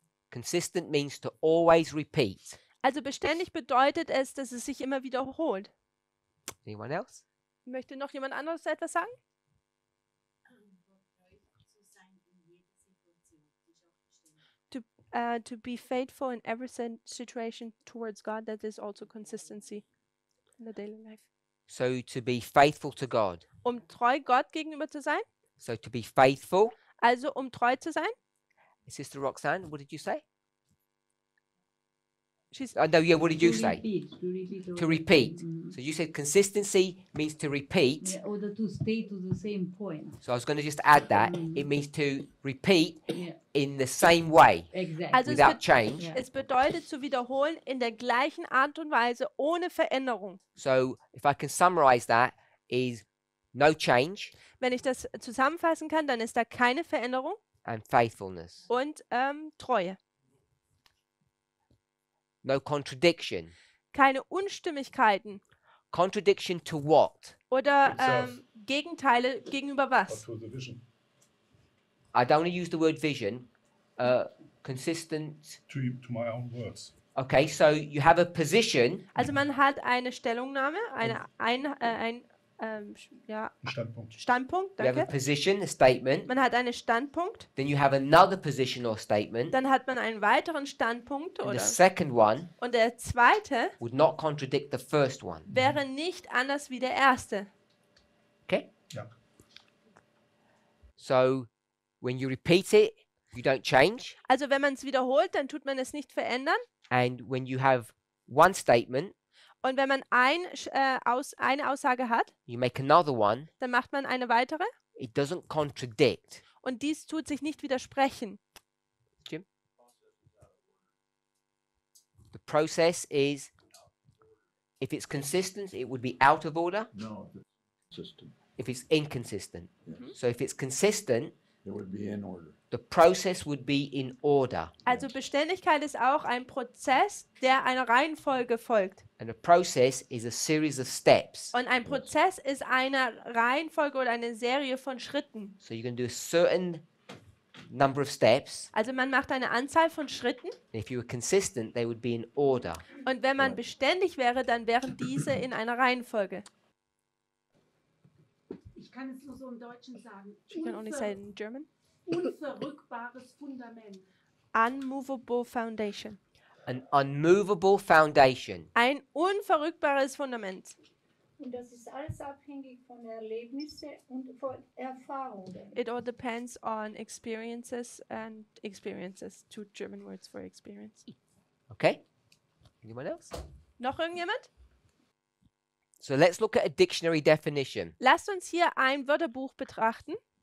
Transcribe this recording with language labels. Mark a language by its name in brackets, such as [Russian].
[English] Consistent means to always repeat. [German] Also beständig bedeutet es, dass es sich immer wiederholt. [English] Anyone else? [German] Möchte noch jemand anderes etwas sagen? [English] To be faithful in every situation towards God, that is also consistency in the daily life. So to be faithful to God. [German] Treu Gott gegenüber zu sein, [English] So to be faithful. [German] also treu zu sein. [English] Sister Roxanne, what did you say? She's No, yeah, what did you say? To repeat. Mhm. So you said consistency means to repeat. Yeah, or to stay to the same point. So I was going to just add that. It means to repeat Yeah, in the same way exactly. [German] Also es [English] without change. Yeah. [German] Es bedeutet zu wiederholen in der gleichen Art und Weise, ohne Veränderung. [English] So if I can summarize that, is no change [German] Wenn ich das zusammenfassen kann, dann ist da keine Veränderung [English] and faithfulness. [German] und Treue. [English] No contradiction. [German] Keine Unstimmigkeiten [English] Contradiction to what? [German] oder [English] Itself. [German] Gegenteile gegenüber was. [English] to the vision, I don't want to use the word vision. Consistent. to my own words. Okay, so you have a position. [German] Also man hat eine Stellungnahme, ein Ein Standpunkt. Standpunkt, [English] You have a [German] danke. [English] position, a statement. [German] Man hat einen Standpunkt, [English] Then you have another position or statement. [German] dann hat man einen weiteren Standpunkt [English] And the [German] oder [English] second one [German] und der zweite [English] would not contradict the first one. [German] wäre nicht anders wie der erste. [English] Okay? [German] Ja. [English] So when you repeat it, you don't change. [German] Also wenn man es wiederholt, dann tut man es nicht verändern. [English] And when you have one statement, [German] Und wenn man eine Aussage hat, [English] you make another one, [German] dann macht man eine weitere. [English] it doesn't contradict. [German] Und dies tut sich nicht widersprechen. [English] All process is, if it's consistent, it would be out of order. No, if it's consistent, If it's inconsistent. yes, So if it's consistent, it would be in order. the process would be in order. [German] Also Beständigkeit ist auch ein Prozess, der einer Reihenfolge folgt. [English] And a process is a series of steps. [German] Und ein Prozess ist eine Reihenfolge oder eine Serie von Schritten. [English] So you can do a certain number of steps. [German] Also man macht eine Anzahl von Schritten [English] And if you were consistent, they would be in order. [German] und wenn man beständig wäre, dann wären diese in einer Reihenfolge. Ich kann es nur so im Deutschen sagen. [English] You can only say it in German. [German] Unverrückbares Fundament. [English] Unmovable foundation. An unmovable foundation. [German] Ein unverrückbares Fundament. Und das ist alles abhängig von Erlebnissen und von Erfahrungen. [English] It all depends on experiences and experiences. Two German words for experience. Okay? Anyone else? [German] Noch irgendjemand? [English] So let's look at a dictionary definition. [German] Lasst uns hier ein Wörterbuch betrachten.